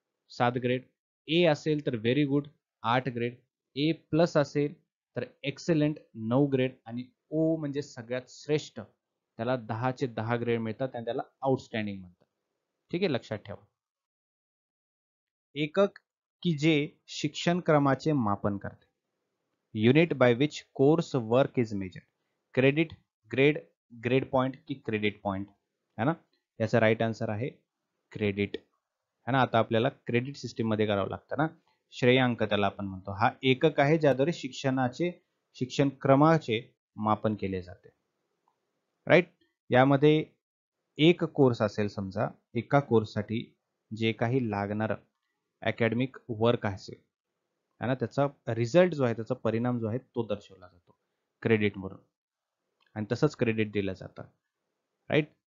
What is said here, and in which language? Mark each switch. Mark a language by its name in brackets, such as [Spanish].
[Marathi] 7 grade, A असेल तर very good 8 grade, A+ असेल तर एक्सलंट 9 ग्रेड आणि O म्हणजे सगळ्यात श्रेष्ठ, त्याला 10चे 10 ग्रेड मिळतात आणि त्याला आउटस्टँडिंग म्हणतात. ठीक आहे, लक्षात ठेवा. एकक की जे शिक्षण क्रमाचे मापन करते. [English] Unit by which course work is measure. Credit, grade, grade point की credit point? [Marathi] है ना, याचा राईट आन्सर आहे क्रेडिट. है ना, आता आपल्याला क्रेडिट सिस्टीम मध्ये करावं लागतं ना, श्रेयांक त्याला आपण म्हणतो. हा एकक आहे ज्याद्वारे शिक्षण क्रमाचे मापन केले जाते. राईट. यामध्ये एक कोर्स असेल, समजा एका कोर्ससाठी जे काही लागणार अकॅडमिक वर्क असेल है ना, त्याचा रिझल्ट जो आहे, त्याचा परिणाम जो आहे तो दर्शवला जातो क्रेडिट म्हणून, आणि तसंच क्रेडिट दिलं जातं. राईट.